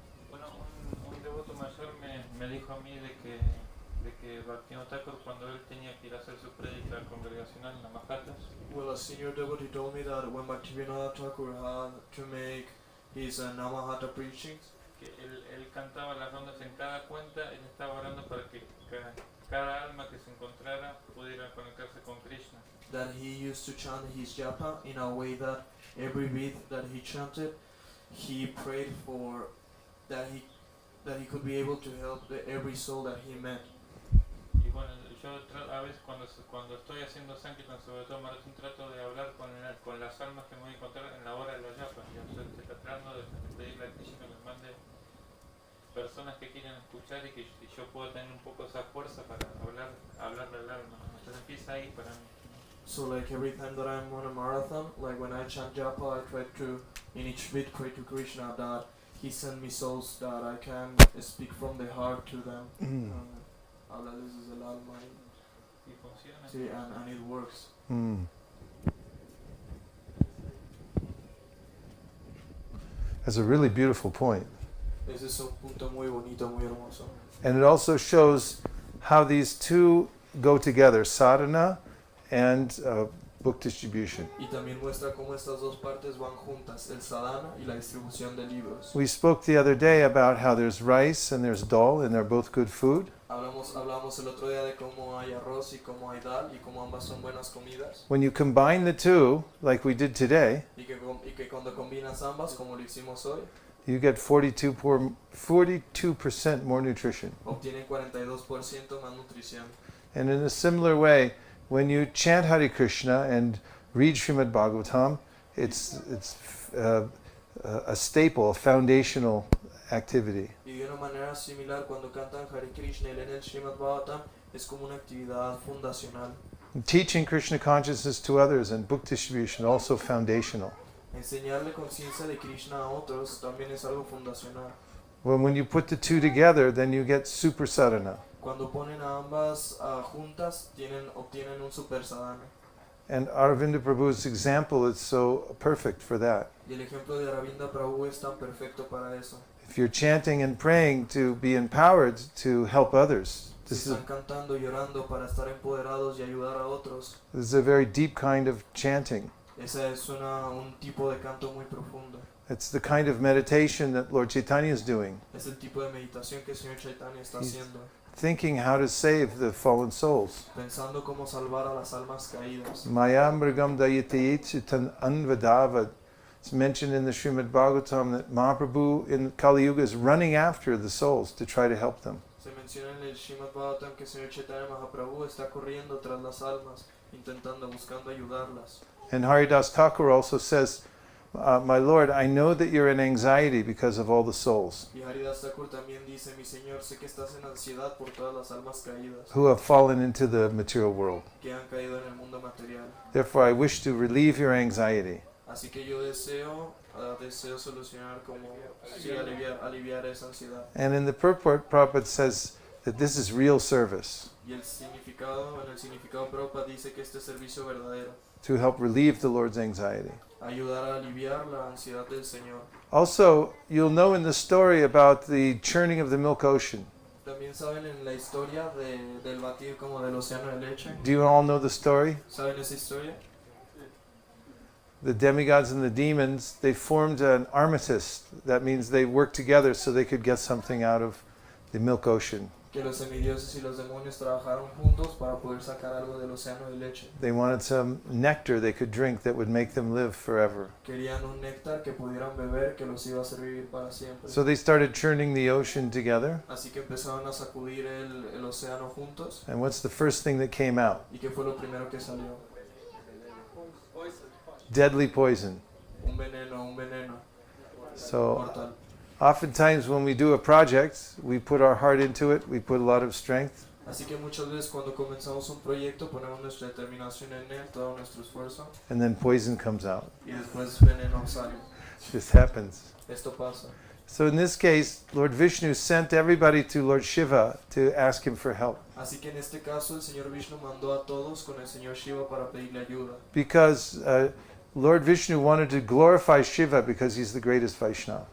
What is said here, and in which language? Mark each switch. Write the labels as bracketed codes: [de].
[es] Bueno, un devoto mayor me dijo a mí de que Bhaktivinoda Thakur, cuando él tenía que ir a hacer su prédica congregacional en las Mahatas, [en] Well, a senior devotee told me that when Bhaktivinoda Thakur had to make his Namahata preachings, [es] que él cantaba las rondas en cada cuenta, él estaba orando para que cada alma que se encontrara pudiera conectarse con Krishna. [en] that he used to chant his japa in a way that every beat that he chanted, he prayed for that he could be able to help every soul that he met. [es] Y bueno, yo a veces cuando estoy haciendo Sankirtan, sobre todo Marathon, trato de hablar con las almas que me voy a encontrar en la hora de los yapas. Yo estoy tratando de pedirle a Krishna que me mande personas que quieran escuchar y que yo pueda tener un poco esa fuerza para hablarle al alma. Entonces empieza ahí para mí. [en] So like every time that I'm on a marathon, like when I chant japa, I try to in each beat pray to Krishna that he send me souls that I can speak from the heart to them. [es] Hablarles desde el alma. Y funciona. [en] Sí, and it works. That's a really beautiful point. [es] Ese es un punto muy bonito, muy hermoso. [en] And it also shows how these two go together, sadhana and book distribution. [es] Y también muestra cómo estas dos partes van juntas, el sadhana y la distribución de libros. [en] We spoke the other day about how there's rice and there's dal and they're both good food. [es] Hablamos el otro día de cómo hay arroz y cómo hay dal y cómo ambas son buenas comidas. [en] When you combine the two, like we did today, [es] Y que cuando combinas ambas, como lo hicimos hoy, [en] you get 42% more nutrition. [es] obtienen 42% más nutrición. [en] And in a similar way, when you chant Hare Krishna and read Srimad Bhagavatam, it's a staple, a foundational activity. [es] Y de una manera similar, cuando cantan Hare Krishna y leen el Srimad Bhagavatam, es como una actividad fundacional. [en] Teaching Krishna consciousness to others and book distribution also foundational. [es] Enseñarle conciencia de Krishna a otros también es algo fundacional. [en] When you put the two together, then you get super sadhana. [es] Cuando ponen a ambas juntas, obtienen un super sadhana. [en] And Aravinda Prabhu's example is so perfect for that. [es] Y el ejemplo de Aravinda Prabhu es tan perfecto para eso. [en] If you're chanting and praying to be empowered to help others, [es] Si están cantando y orando para estar empoderados y ayudar a otros, [en] this is a very deep kind of chanting. [es] ese es un tipo de canto muy profundo. [en] It's the kind of meditation that Lord Chaitanya is doing, [es] Es el tipo de meditación que el Señor Chaitanya está [en] He's- [es] haciendo, [en] thinking how to save the fallen souls. [es] pensando cómo salvar a las almas caídas. [sa] Maya mrigam dayate chitan anvadavad. [en] It's mentioned in the Srimad Bhagavatam that Mahaprabhu in Kali Yuga is running after the souls to try to help them. [es] Se menciona en el Srimad Bhagavatam que el Señor Chaitanya Mahaprabhu está corriendo tras las almas, buscando ayudarlas. [en] And Haridas Thakur also says, my Lord, I know that you're in anxiety because of all the souls [es] Y Haridas Thakur también dice, mi Señor, sé que estás en ansiedad por todas las almas caídas [en] who have fallen into the material world. [es] que han caído en el mundo material. [en] Therefore, I wish to relieve your anxiety. [es] Así que yo deseo solucionar como sí, aliviar esa ansiedad. [en] And in the purport, Prabhupada says that this is real service [es] Y en el significado Prabhupada dice que este es servicio verdadero, [en] to help relieve the Lord's anxiety. [es] ayudar a aliviar la ansiedad del Señor. [en] Also, you'll know in the story about the churning of the milk ocean. [es] También saben en la historia del batir como del océano de leche. [en] Do you all know the story? [es] ¿Saben esa historia? [en] The demigods and the demons, they formed an armistice. That means they worked together so they could get something out of the milk ocean. [es] Que los semidioses y los demonios trabajaron juntos para poder sacar algo del océano de leche. [en] They wanted some nectar they could drink that would make them live forever. [es] Querían un néctar que pudieran beber que los iba a hacer vivir para siempre. [en] So they started churning the ocean together. [es] Así que empezaron a sacudir el océano juntos. [en] And what's the first thing that came out? [es] ¿Y qué fue lo primero que salió? [en] Deadly poison. [es] Un veneno [en] So [es] mortal. [en] oftentimes when we do a project, we put our heart into it, we put a lot of strength, [es] Así que muchas veces cuando comenzamos un proyecto ponemos nuestra determinación en él, todo nuestro esfuerzo, [en] and then poison comes out. [es] y después veneno sale. [en] This happens. [es] Esto pasa. [en] So in this case, Lord Vishnu sent everybody to Lord Shiva to ask him for help. [es] Así que en este caso el Señor Vishnu mandó a todos con el Señor Shiva para pedirle ayuda. [en] Because Lord Vishnu wanted to glorify Shiva because he's the greatest Vaishnava.